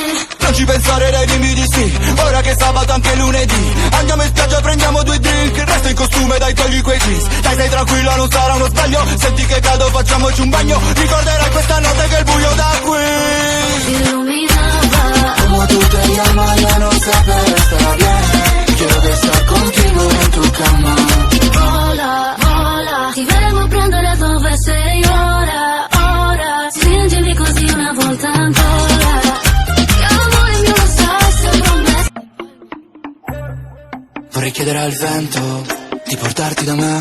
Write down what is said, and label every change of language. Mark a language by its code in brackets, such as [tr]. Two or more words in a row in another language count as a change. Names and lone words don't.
[it] Non ci pensare, dai, dimmi di sì. Ora che è sabato anche lunedì, andiamo in spiaggia, prendiamo 2 drink. Il resto in costume, dai, togli quei jeans. Dai, stai tranquilla, non sarà uno sbaglio. Senti che caldo, facciamoci un bagno. Ricorderai questa notte che il buio da qui si illuminava. [es] como tú te llamas, ya no sabes estar bien. Quiero estar contigo en tu cama. [it] Vola, vola. Ti vengo a prendere dove sei ora, ora. Stringimi così una volta ancora. Che amore mio lo sai, sembra un Vorrei chiedere al vento di portarti da me.